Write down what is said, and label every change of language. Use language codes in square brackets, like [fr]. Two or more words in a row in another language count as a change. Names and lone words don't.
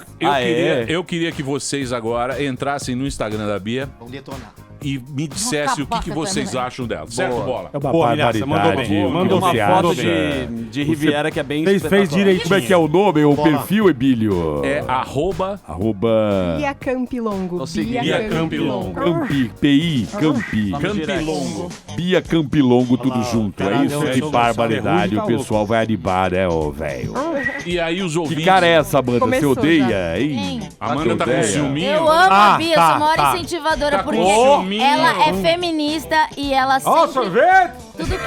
[pt] eu queria que vocês agora entrassem no Instagram da Bia Vamos detonar. e me dissessem o que vocês acham dela. Certo, Bola? É uma barbaridade. Mandou bem. Mandou uma bem. foto Mandou bem. de Riviera que é bem Fez direitinho. Como é que é o nome, o Bola. perfil, Emílio? É arroba Bia Campilongo. Bia Campilongo. Campi, PI, Campi. Campilongo. Bia Campilongo, tudo junto. É isso é que isso. barbaridade. Tá O pessoal vai animar, né, ô velho? E aí os ouvintes... Que cara é essa, Amanda? Você Começou odeia, já. hein? A Amanda tá com Odeia. ciúminho? Eu amo a Bia, eu sou a tá, maior tá. incentivadora, Tá com porque ciúminho. ela é feminista e ela sempre... Ó, sorvete! Tudo que...